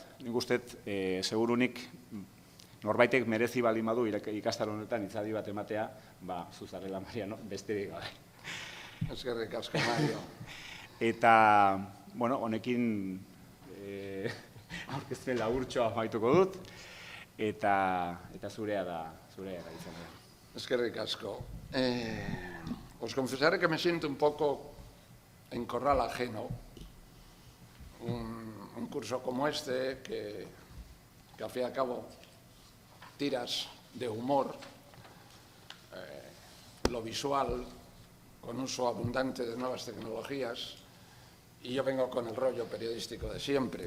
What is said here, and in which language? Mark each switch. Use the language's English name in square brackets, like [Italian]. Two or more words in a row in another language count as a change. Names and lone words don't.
[Basque] Nik uste, segurunik, norbaitek merezi baldin badu ikastaro honetan hitzaldi bat ematea, zuzarela Mariano, besterik gabe. Eskerrik asko, Mario. Eta, honekin aurkezpen laburtxoa amaituko dut, eta zurea da izan da. Eskerrik asko. [Spanish] Os confesaré que me siento un poco en corral ajeno un curso como este que al fin y al cabo tiras de humor, lo visual, con uso abundante de nuevas tecnologías, y yo vengo con el rollo periodístico de siempre.